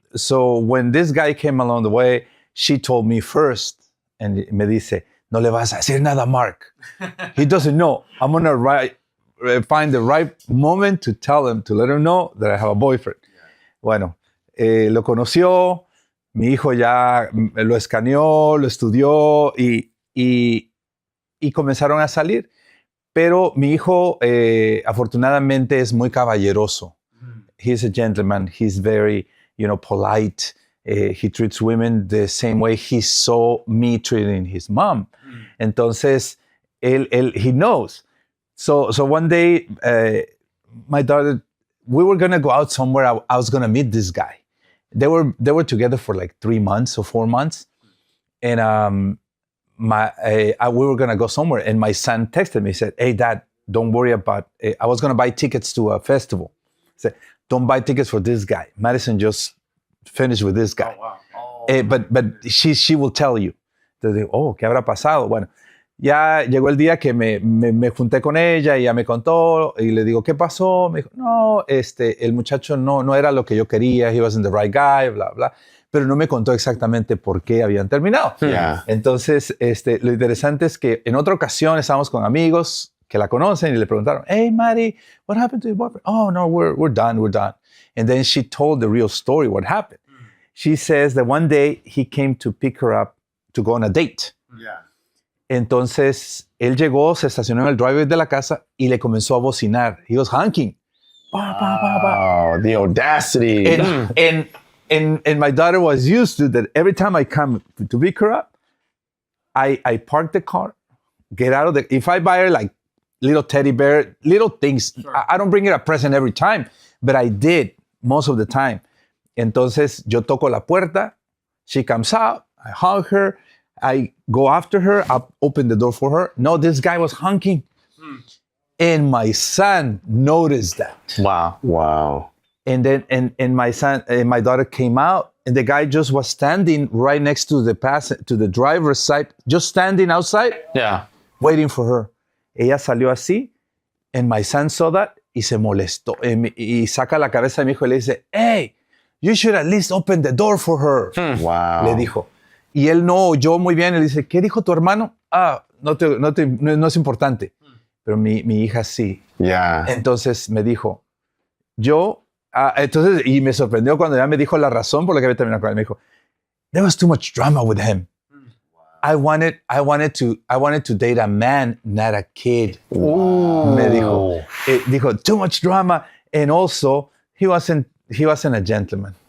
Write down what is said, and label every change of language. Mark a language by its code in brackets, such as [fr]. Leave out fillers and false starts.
[en] So when this guy came along the way, she told me first, and [es] me dice, no le vas a decir nada, [en] Mark. He doesn't know. I'm going to find the right moment to tell him, to let him know that I have a boyfriend. Yeah. [es] Bueno, lo conoció, mi hijo ya lo escaneó, lo estudió y comenzaron a salir. Pero mi hijo, afortunadamente, es muy caballeroso. [en] He's a gentleman. He's very, polite. He treats women the same way he saw me treating his mom. Entonces, he knows. So one day, my daughter, we were going to go out somewhere. I was going to meet this guy. They were together for like 3 months or 4 months. And we were going to go somewhere. And my son texted me, he said, hey, Dad, don't worry about it. I was going to buy tickets to a festival. He said, don't buy tickets for this guy. Madison just finished with this guy. Oh, wow. But she will tell you. [es] Entonces digo, ¿qué habrá pasado? Bueno, ya llegó el día que me junté con ella y ya me contó y le digo, ¿qué pasó? Me dijo, no, el muchacho no era lo que yo quería. [en] He wasn't the right guy, bla, bla. [es] Pero no me contó exactamente por qué habían terminado. [en] Yeah. [es] Entonces, lo interesante es que en otra ocasión estábamos con amigos que la conocen y le preguntaron, [en] hey, Maddie, what happened to your boyfriend? Oh, no, we're done. And then she told the real story, what happened. She says that one day he came to pick her up to go on a date. Yeah. [es] Entonces, él llegó, se estacionó en el driveway de la casa y le comenzó a bocinar. [en] He was honking Oh, the audacity. And my daughter was used to that. Every time I come to pick her up, I park the car, get out of the. If I buy her like little teddy bear, little things, I don't bring her a present every time, but I did most of the time. [es] Entonces yo toco la puerta, [en] she comes out, I hug her, I go after her, I open the door for her. No, this guy was honking. And my son noticed that. Wow. And then and my son and my daughter came out, and the guy just was standing right next to the driver's side, just standing outside, waiting for her. [es] Ella salió así, [en] and my son saw that [es] y se molestó. Y saca la cabeza de mi hijo y le dice, [en] hey, you should at least open the door for her. Wow. [es] Le dijo. Y él no oyó muy bien. Le dice, ¿qué dijo tu hermano? No es importante. Pero mi hija sí. [en] Yeah. [es] Entonces me dijo, entonces, y me sorprendió cuando ya me dijo la razón por la que había terminado con él. Me dijo, [en] there was too much drama with him. I wanted to date a man, not a kid. Ooh. [es] Me dijo, dijo, [en] too much drama. And also, he wasn't a gentleman.